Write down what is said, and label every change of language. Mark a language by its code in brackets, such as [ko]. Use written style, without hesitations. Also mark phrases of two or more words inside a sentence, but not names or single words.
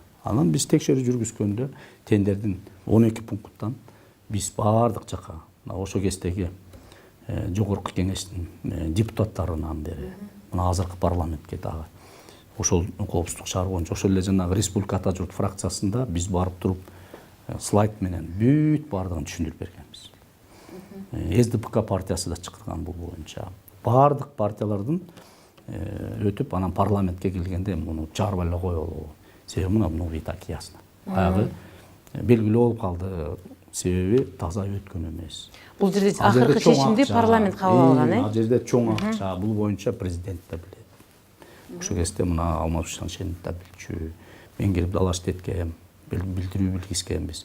[ky] Анан биз текшерүү жүргүзгөндө тендердин 12 пункттан биз баардык жака ошол кездеги жогорку кеңештин депутаттарынан бери мына азыркы парламентке дагы ошол коопсуздук шаар боюнча ошол эле жанагы республика ата журт фракциясында биз барып туруп слайд менен бүт баардыгын түшүндүрүп бергенбиз. СДПК партиясы да чакырган бул боюнча. Баардык партиялардын өтүп анан парламентке келгенде муну чыгарып эле коелу. Себеби мына [ru] ну и так ясно. [ky] Баягы белгилүү болуп калды. Себеби таза өткөн эмес. Бул жерде акыркы чечимди парламент кабыл алган, Ал жерде чоң акча, бул боюнча президент да билет. Ошол кезде мына Алмаз Шаншенов да билчү. Мен келип далаш теткем, билдирүү билгискенбиз.